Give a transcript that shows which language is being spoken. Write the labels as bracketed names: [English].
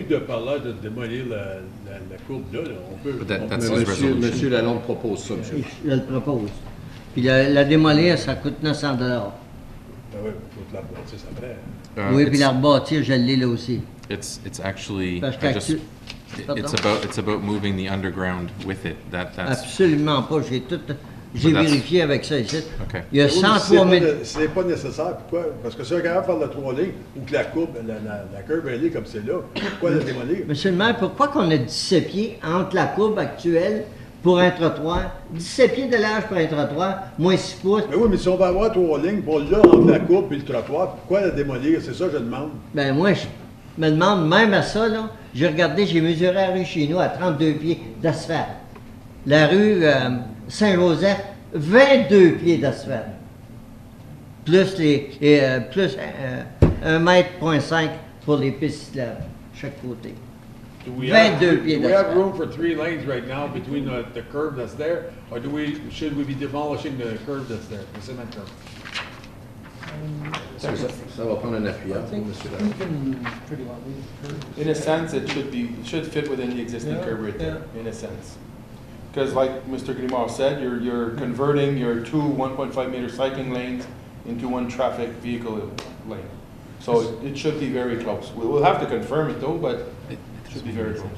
[French] Il n'y a pas eu de parler de démolir la courbe là. On peut. Monsieur Lalonde propose ça, monsieur. Je le propose. Puis la démolir, ça coûte 900 $. Ah oui, il faut la rebâtir après. Oui, puis la rebâtir, je l'ai là aussi. [English] It's actually [French] Parce [English] it's about moving the underground with it. That's [French] absolument pas. J'ai vérifié avec ça ici. [English] Okay. [French] Il y a 103 000. C'est pas nécessaire. Pourquoi? Parce que si on est capable de faire la 3 lignes ou que la courbe, la curve elle est comme c'est là, pourquoi la démolir? Monsieur le maire, pourquoi qu'on a 17 pieds entre la courbe actuelle pour un trottoir, 17 pieds de large pour un trottoir, moins 6 pouces? Mais oui, mais si on va avoir 3 lignes pour là, entre la courbe et le trottoir, pourquoi la démolir? C'est ça que je demande. Ben moi, je me demande même à ça, là. J'ai regardé, j'ai mesuré la rue chez nous à 32 pieds d'asphalte. La rue Saint-Joseph, 22 pieds d'asphalte. Plus 1,5 mètre pour les pistes cyclables, chaque côté. 22 pieds [English] Do we have [French] d'asphalte. [English] room for 3 lanes right now between the curve that's there, or should we be demolishing the curve that's there, the cement curve? [French] Ça va prendre un appuyant pour monsieur Lalonde. [English] In a sense, it should fit within the existing curb right there, in a sense. Because like Mr. Grimard said, you're converting your 2 1.5 meter cycling lanes into 1 traffic vehicle lane. So it should be very close. We'll have to confirm it though, but it should be very close.